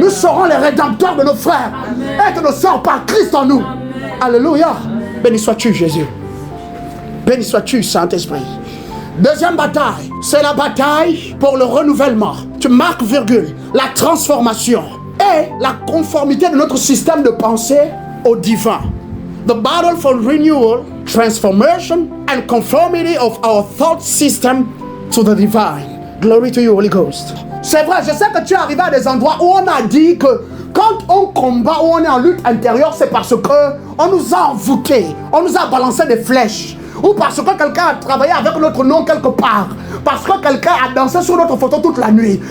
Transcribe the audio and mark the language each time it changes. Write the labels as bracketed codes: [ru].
[fr] Nous serons les rédempteurs de nos frères. Amen. Et de nos sœurs par Christ en nous. Amen. Alléluia. Béni sois-tu Jésus. Béni sois-tu Saint-Esprit. Deuxième bataille, c'est la bataille pour le renouvellement. Tu marques virgule, la transformation et la conformité de notre système de pensée au divin. [en] The battle for renewal, transformation and conformity of our thought system to the divine. Glory to you, Holy Ghost. [fr] C'est vrai, je sais que tu es arrivé à des endroits où on a dit que quand on combat, où on est en lutte intérieure, c'est parce que on nous a envoûtés, on nous a balancé des flèches. Ou parce que quelqu'un a travaillé avec notre nom quelque part. Parce que quelqu'un a dansé sur notre photo toute la nuit.